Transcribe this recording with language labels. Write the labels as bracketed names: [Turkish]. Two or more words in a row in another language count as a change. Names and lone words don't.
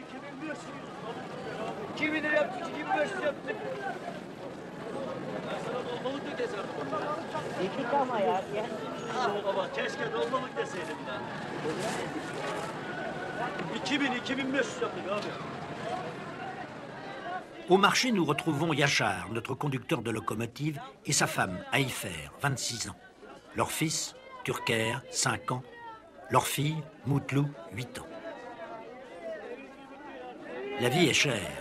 [Turkish] 2000 lira yaptık, 2500 yaptık. Dolmalık da desem. Yedik ama ya. Ah baba, keşke dolmalık deseydim ben. 2000-2500 yaptık abi. [French] Au marché, nous retrouvons Yachar, notre conducteur de locomotive, et sa femme, Aïfer, 26 ans. Leur fils, Türker, 5 ans. Leur fille, Moutlou, 8 ans. La vie est chère.